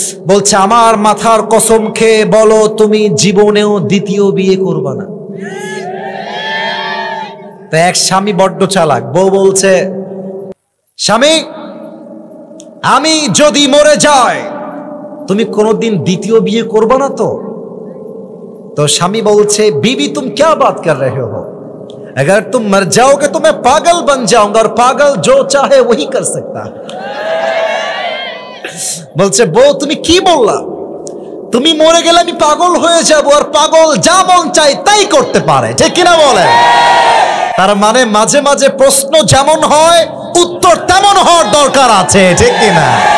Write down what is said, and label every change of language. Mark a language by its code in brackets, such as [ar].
[bn] বলছে আমার মাথার কসম খেয়ে বলো তুমি জীবনেও দ্বিতীয় বিয়ে করবা না। তো এক স্বামী বড্ড চালাক, বউ বলছে স্বামী আমি যদি মরে যাই তুমি কোনোদিন দ্বিতীয় বিয়ে করবা না তো? [hi] तो स्वामी [bn] बोलছে [hi] बीबी तुम क्या बात कर रहे हो, अगर तुम मर जाओगे तो मैं पागल बन जाऊंगा और पागल जो चाहे वही कर सकता है। [bn] बोलছে বউ তুমি কি বললা, তুমি মরে গেলে আমি পাগল হয়ে যাব আর পাগল যা মন চায় তাই করতে পারে, ঠিক কিনা বলে? তার মানে মাঝে মাঝে প্রশ্ন যেমন হয় উত্তর তেমন হওয়ার দরকার আছে, ঠিক কিনা?